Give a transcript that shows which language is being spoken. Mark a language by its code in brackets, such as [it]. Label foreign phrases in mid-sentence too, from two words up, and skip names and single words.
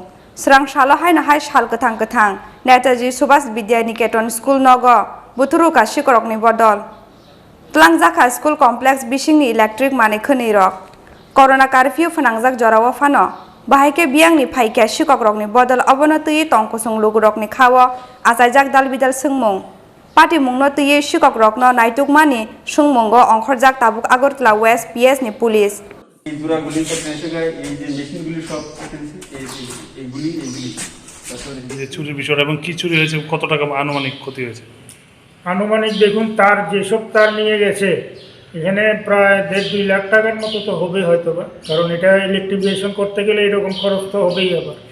[trp] srang salo haina hai sal Kwthang Netaji Subhas Vidya Niketan School nogo buthuruka Sikorokni bodol tlangjaka [en] school complex [trp] bisingni electric mani khwnei rok [en] corona curfew [trp] phunangjak jorawa phano bahaike biangni phaike Sikokrokni bodol abono tui tongkusung lugurokni khawo achaijak dalbidal sungmung patimungno tui Sikokrokno naitukmani sungmungo ongkhorjak tabuk Agartala West PS ni police [bn] এই জোড়াগুলি এই যে মেশিনগুলি সব এইগুলি যে চুরির বিষয়টা এবং কি চুরি হয়েছে কত টাকা আনুমানিক ক্ষতি হয়েছে আনুমানিক দেখুন তার যেসব তার নিয়ে গেছে এখানে প্রায় 1.5-2 লাখ টাকার মতো তো হবেই হয়তো বা কারণ এটা ইলেকট্রিফিকেশন করতে গেলে এরকম খরচ তো হবেই আবার